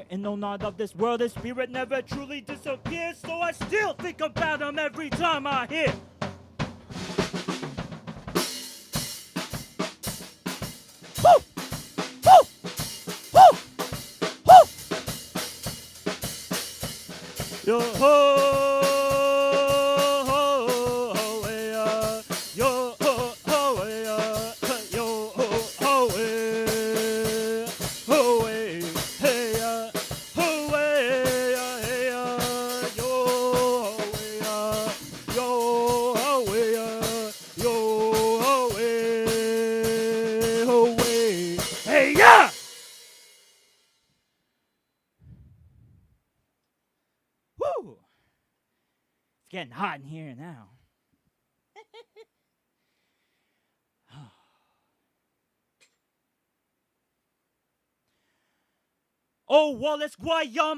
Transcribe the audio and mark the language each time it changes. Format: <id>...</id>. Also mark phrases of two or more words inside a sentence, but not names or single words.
<en>And though not of this world, his spirit never truly disappears. So I still think about him every time I hear. Woo! Woo! Woo! Woo! Yo ho ho hey yo ho hey yo ho hey ho hey hey ho hey yo ho hey yo ho hey hey yeah. Woo! It's getting hot in here now. Oh Wallace, why yum?</en>